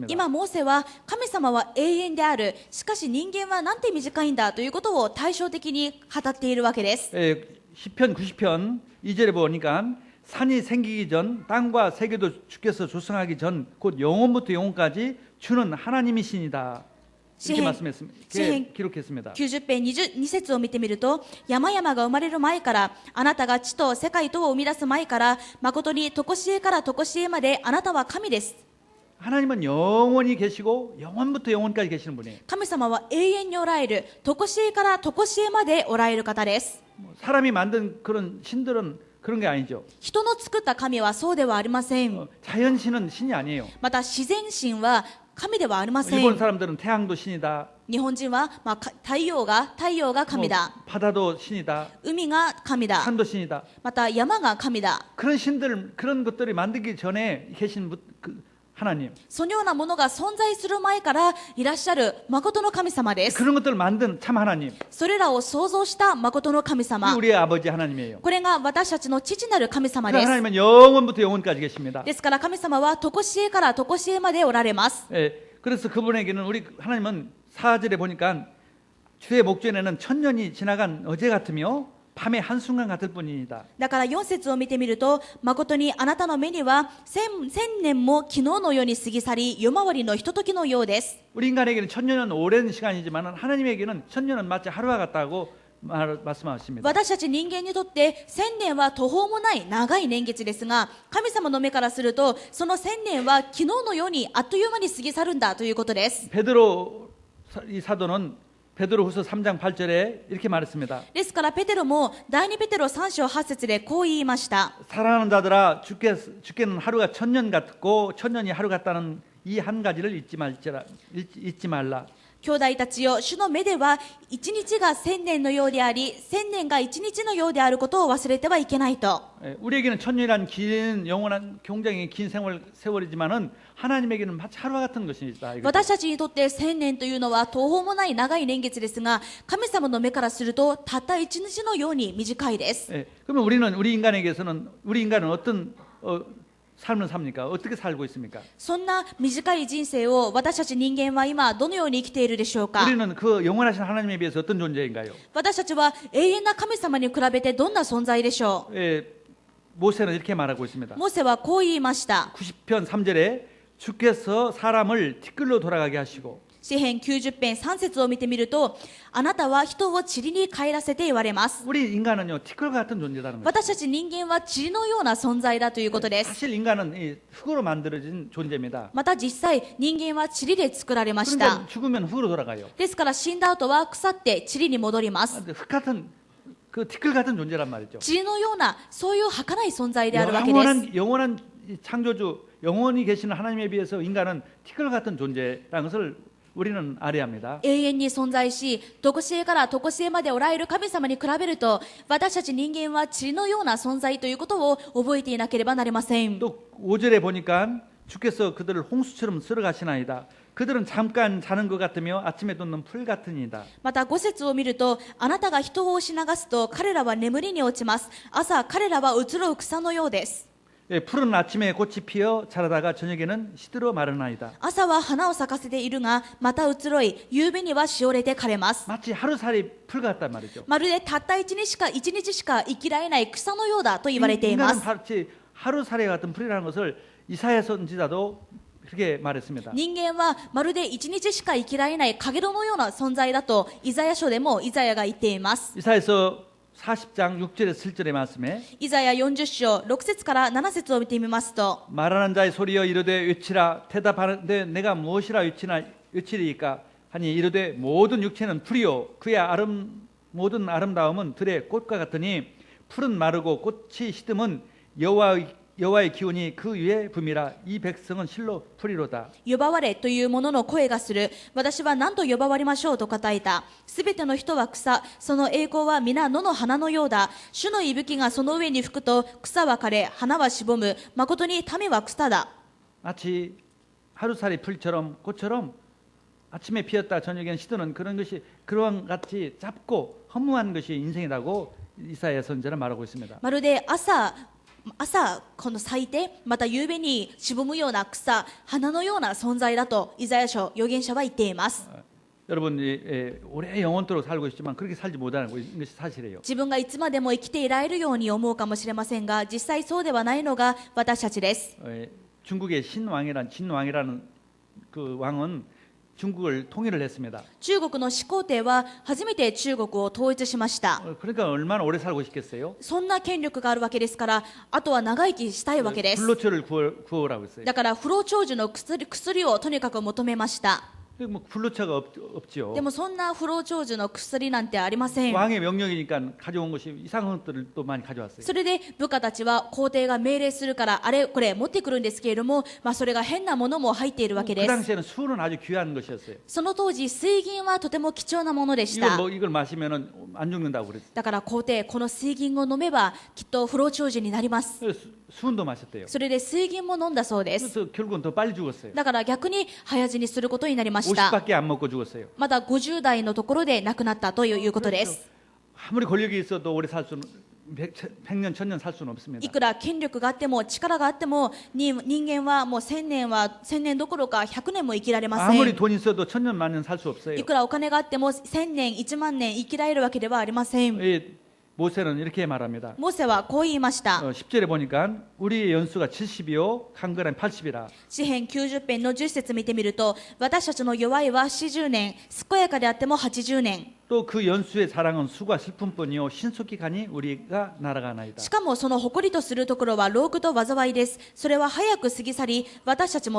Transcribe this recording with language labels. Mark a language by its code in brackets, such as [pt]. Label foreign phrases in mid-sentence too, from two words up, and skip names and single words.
[ja] 今モーセは神様は永遠であるしかし人間はなんて短いんだということを対照的に語っているわけです。 [ko] 시편 90편 2절에 보니까 산이 생기기 전 땅과 세계도 주께서 조성하기 전 곧 영원부터 영원까지 주는 하나님이시니다. 이렇게 말씀했습니다. 기록했습니다. [ja] 90 編2節を見てみると山々が生まれる前からあなたが地と世界とを生み出す前から誠に常しえから常しえまであなたは神です。 [ko] 하나님은 영원히 계시고 영원부터 영원까지 계시는 분이에요. [ja] 神様は永遠におられる常しえから常しえまでおられる方です。 [ko] 사람이 만든 그런 신들은 그런 게 아니죠. [ja] 人の作った神はそうではありません。 [ko] 자연신은 신이 아니에요. [ja] また自然神は神ではありません。 [ko] 일본 사람들은 태양도 신이다. [ja] 日本人は、太陽が神だ。 [ko] 바다도 신이다. [ja] 海が神だ。 [ko] 산도 신이다. [ja] また山が神だ。 [ko] 그런 신들 그런 것들이 만들기 전에 계신 하나님. [ja] そのようなものが存在する前からいらっしゃる誠の神様です。 [ko] 그런 것들을 만든 참 하나님. [ja] それらを創造した誠の神様。 [ko] 우리의 아버지 하나님이에요. [ja] これが私たちの父なる神様 그 です。 [ko] 하나님은 영원부터 영원까지 계십니다. [ja] ですから神様は常しえから常しえまでおられます。 [ko] 그래서 그분에게는 우리 하나님은 4절에 보니까 주의 목전에는 천년이 지나간 어제 같으며 밤의 한순간 같을 뿐이다. [ja] だから4節を見てみると誠にあなたの目には千年も昨日のように過ぎ去り夜回りのひとときのようです。 [ko] 우리 인간에게는 천년은 오랜 시간이지만 하나님에게는 천년은 마치 하루와 같다고 말씀하십니다. [ja] 私たち人間にとって1000年は途方もない長い年月ですが神様の目からするとその1000年は昨日のようにあっという間に過ぎ去るんだということです。 [ko] 베드로 이 사도는 베드로후서 3장 8절에 이렇게 말했습니다. [ja] ですからペテロも第2ペテロ3章8節でこう言いました。 [ko] 사랑하는 자들아, 주께는 하루가 천년 같고 천년이 하루 같다는 이 한 가지를 잊지 말라. [ja] 兄弟たちよ、主の目では一日が千年のようであり、千年が一日のようであることを忘れてはいけないと。 [ko] 우리에게는 천년이란 긴 영원한 굉장히 긴 세월이지만은 하나님에게는 마치 하루와 같은 것이다. [ja] 私たちにとって千年というのは途方もない長い年月ですが、神様の目からするとたった一日のように短いです。 [ko] 그러면 우리 인간은 어떤 삶을 삽니까? 어떻게 살고 있습니까? [ja] そんな短い人生を私たち人間は今どのように生きているでしょうか。 [ko] 우리는 그 영원하신 하나님에 비해서 어떤 존재인가요? [ja] 私たちは永遠な神様に比べてどんな存在でしょう。 [ko] 모세는 이렇게 말하고 있습니다. [ja] モーセはこう言いました。 [ko] 90편 3절에 주께서 사람을 티끌로 돌아가게 하시고 [ja] 詩編90編3節を見てみると、あなたは人を塵に帰らせて言われます。 [ko] 우리 인간은요 티끌 같은 존재라는 거예요. [ja] 私たち人間は塵のような存在だということです。 [ko] 사실 인간은 이 흙으로 만들어진 존재입니다. [ja] また実際人間は塵で作られました。 [ko] 그러니까 죽으면 흙으로 돌아가요. [ja] ですから死んだ後は腐って塵に戻ります。 [ko] 흙 같은 그 티끌 같은 존재란 말이죠. [ja] 塵のようなそういう儚い存在であるわけです。 [ko] 영원한 창조주, 영원히 계시는 하나님에 비해서 인간은 티끌 같은 존재라는 것을 우리는 알아야 합니다. [ja] 永遠に存在し、常しえから常しえまでおられる神様に比べると、私たち人間は塵のような存在ということを覚えていなければなりません。 [ko] 또 5절에 보니까 주께서 그들을 홍수처럼 쓸어가시나이다. 그들은 잠깐 자는 것 같으며 아침에 돋는 풀 같으니이다. [ja] また5節を見ると、あなたが人を押し流すと彼らは眠りに落ちます。朝彼らは移ろう草のようです。 [ko] 푸른 아침에 꽃이 피어 자라다가 저녁에는 시들어 마르나이다. [ja] 朝は花を咲かせているが、また移ろい、夕べにはしおれて枯れます。 [ko] 마치 하루살이 풀 같단 말이죠. [ja] まるでたった一日しか生きられない草のようだと言われていま [ko] 인간은 [ja] す。 [ko] 마치 하루살이 같은 풀이라는 것을 이사야 선지자도 그렇게 말했습니다. [ja] 人間はまるで一日しか生きられない影のような存在だとイザヤ書でもイザヤが言っています。 [ko] 이사야서 40장 6절에서 7절의 말씀에 [ja] イザヤ40章6節から7節を見てみますと、 [ko] 말하는 자의 소리여 이르되 외치라 대답하는데 내가 무엇이라 외치리이까 하니 이르되 모든 육체는 풀이요 그의 모든 아름다움은 들의 꽃과 같으니 풀은 마르고 꽃이 시듬은 여호와의 기운이 그 위에 붐이라 이 백성은 실로 풀이로다. [ja] 呼ばわれというものの声がする。私は何と呼ばわりましょうと答えた。すべての人は草、その栄光は皆野の花のようだ。主の息吹がその上に吹くと草は枯れ、花はしぼむ。誠に民は草だ。 [ko] 마치 하루살이 풀처럼 꽃처럼 아침에 피었다 저녁엔 시드는 그런 같이 짧고 허무한 것이 인생이라고 이사야 선지자는 말하고 있습니다. [ja] まるで朝この咲いてまた夕べにしぼむような草、花のような存在だとイザヤ書預言者は言っています。 [ko] 여러분이 오래 영원토록 살고 있지만 그렇게 살지 못하는 것이 사실이에요. [ja] 自分がいつまでも生きていられるように思うかもしれませんが、実際そうではないのが私たちです。 [ko] 중국의 진왕이라는 그 왕은 중국을 통일을 했습니다. [ja] 中国の始皇帝は初めて中国を統一しました。 [ko] 그러니까 얼마나 오래 살고 싶겠어요? [ja] そんな権力があるわけですから、あとは長生きしたいわけです。 [ko] 불로초를 구하라고 했어요. [ja] だから不老長寿の薬をとにかく求めました。 [ko] 뭐 불로초가 없지요. [ja] でもそんな不老長寿の薬なんてありません。 [ko] 왕의 명령이니까 가져온 것이 이상한 것들을 또 많이 가져왔어요. [ja] それで部下たちは皇帝が命令するからあれこれ持ってくるんですけれども、それが変なものも入っているわけ 그 です。 [ko] 당시에는 술은 아주 귀한 것이었어요. [ja] その当時水銀はとても貴重なものでした。 [ko] 이걸 마시면은 안 죽는다고 그랬어요. [ja] だから皇帝この水銀を飲めばきっと不老長寿になります。 [ko] 수은도 마셨대요. [ja] それで水銀も飲んだそうです。 [ko] 그래서 결국은 더 빨리 죽었어요. [ja] だから逆に早死にすることになりました。 [ko] 50밖에 안 먹고 죽었어요. [ja] まだ50代のところで亡くなったということです。 [ko] 아무리 권력이 있어도 오래 살 수는 100년 1000년 살 수는 없습니다. [ja] いくら権力があっても力があっても人間はもう1000年どころか100年も生きられません。 [ko] 아무리 돈 있어도 1000년 만년 살 수 없어요. [ja] いくらお金があっても1000年1万年生きられるわけではありません。 [ko] 모세는 이렇게 말합니다. [ja] モーセはこう言いました。 [ko] 10절에 보니까 우리의 연수가 70이요 강건한 80이라. [ja] 詩編90編の10節見てみると、私たちの弱いは40年、健やかであっても80年。 [ko] 또 그 연수의 자랑은 수가 슬픔뿐이요 신속히 가니 우리가 날아가나이다. [ja] しかもその誇りとするところは労苦と災いです。それは早く過ぎ去り、私たちも飛び去るのです。